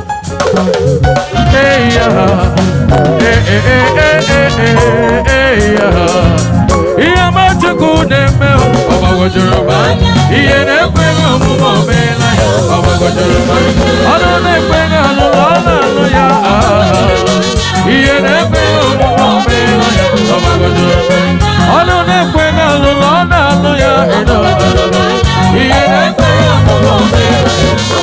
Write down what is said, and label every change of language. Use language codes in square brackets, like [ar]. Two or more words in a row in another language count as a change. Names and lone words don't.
[en] Hey, yeah. Hey, hey, hey, hey, hey, hey, hey, yeah. [ig] Ihe ọma Chukwu na-eme, ọ gbagwojuru m anya. Ihe na-ekweghị omume, o meela ya, ọ gbagwojuru m anya. Ọnụ na-ekweghị ọnụnụ, ọ na-anụ ya. Ihe na-ekweghị omume, o meela ya, ọ gbagwojuru m anya. Ọnụ na-ekweghị ọnụnụ, ọ na-anụ ya. Ihe na-ekweghị omume, o meela ya.